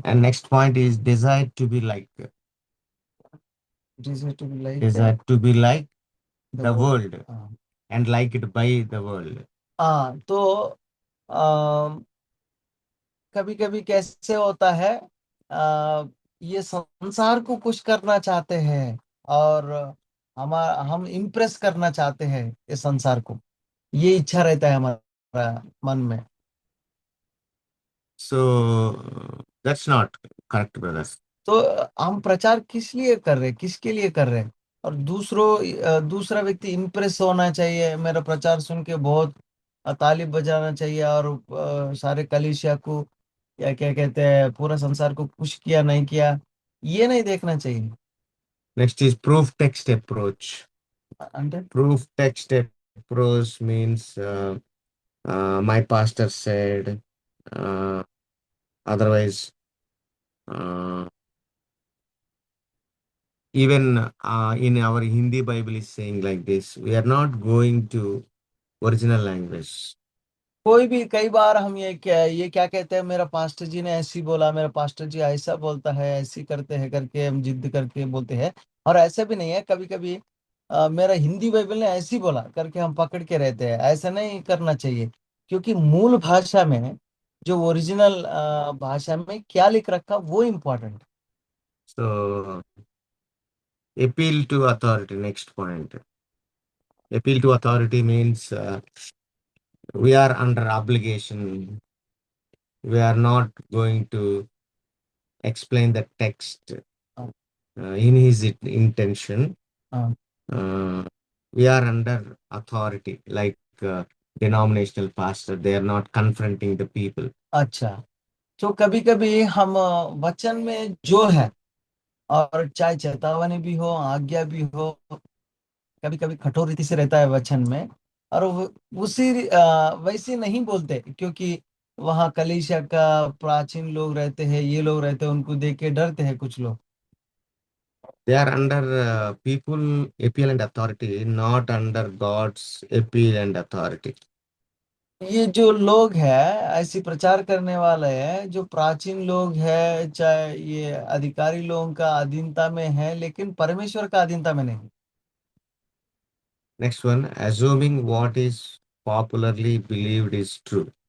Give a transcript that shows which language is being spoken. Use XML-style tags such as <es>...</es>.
<en>And next point is desire to be like Desire to be like desire to be like the the world. world</en> <hi>हाँ।</hi> <en>and like it by the world.</en> <hi>तो कभी कभी कैसे होता है, ये संसार को खुश करना चाहते हैं और हम इम्प्रेस करना चाहते हैं ये संसार को, ये इच्छा रहता है हमारा मन में।</hi> <en>So that's not correct, brothers.</en> <hi>तो हम प्रचार किस लिए कर रहे हैं, किसके लिए कर रहे हैं? और दूसरा व्यक्ति इम्प्रेस होना चाहिए, मेरा प्रचार सुन के बहुत ताली बजाना चाहिए और सारे कलीसिया को या क्या कहते हैं, पूरा संसार को खुश किया नहीं किया, ये नहीं देखना चाहिए।</hi> <en>Next is proof text approach. Under Proof text approach means my pastor said, otherwise, uh, even in our Hindi Bible is saying like this, we are not going to original language.</en> <hi>कोई भी, कई बार हम ये क्या कहते हैं, मेरा pastor जी ने ऐसी बोला, मेरा पास्टर जी ऐसा बोलता है, ऐसी करते हैं करके हम जिद करके बोलते हैं। और ऐसा भी नहीं है, कभी कभी मेरा हिंदी बाइबल ने ऐसी बोला करके हम पकड़ के रहते हैं, ऐसा नहीं करना चाहिए। क्योंकि मूल भाषा में, जो ओरिजिनल भाषा में क्या लिख रखा वो important.</hi> <en>So appeal to authority. Next point. Appeal to authority means we are under obligation. We are not going to explain the text in his intention.</en> <hi>हाँ।</hi> <en>We are under authority, like denominational pastor. They are not confronting the people.</en> <hi>अच्छा, तो कभी कभी हम वचन में जो है, और चाहे चेतावनी भी हो, आज्ञा भी हो, कभी कभी कठोर रीति से रहता है वचन में, और उसी वैसे नहीं बोलते, क्योंकि वहाँ कलीसिया का प्राचीन लोग रहते हैं, ये लोग रहते हैं, उनको देख के डरते हैं कुछ लोग।</hi> <en>They are under people appeal and authority, not under God's appeal and authority.</en> <hi>ये जो लोग हैं, ऐसी प्रचार करने वाले हैं, जो प्राचीन लोग हैं, चाहे ये अधिकारी लोगों का अधीनता में है, लेकिन परमेश्वर का अधीनता में नहीं।</hi> <en>Next one, assuming what is popularly believed is true.</en>